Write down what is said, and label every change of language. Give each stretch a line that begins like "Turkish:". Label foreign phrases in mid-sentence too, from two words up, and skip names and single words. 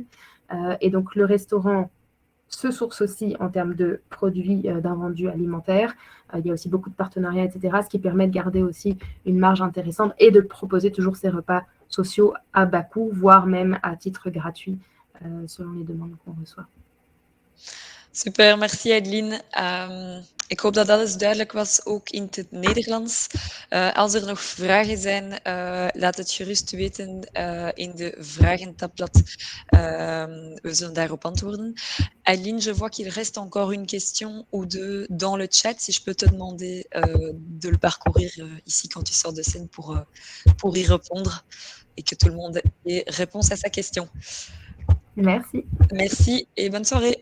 French: Et donc, le restaurant se source aussi en termes de produits d'invendus alimentaires. Il y a aussi beaucoup de partenariats, etc., ce qui permet de garder aussi une marge intéressante et de proposer toujours ces repas sociaux à bas coût, voire même à titre gratuit, selon les demandes qu'on reçoit. Super, merci Adeline.
Dutch: Ik hoop dat alles duidelijk was, ook in het Nederlands. Als er nog vragen zijn, laat het gerust weten in de vragentabblad. We zullen daarop antwoorden.
French: Aline, je vois qu'il reste encore une question ou deux dans le chat. Si je peux te demander de le parcourir ici quand tu sors de scène pour y répondre et que tout le monde ait réponse à sa question. Merci. Merci et bonne soirée.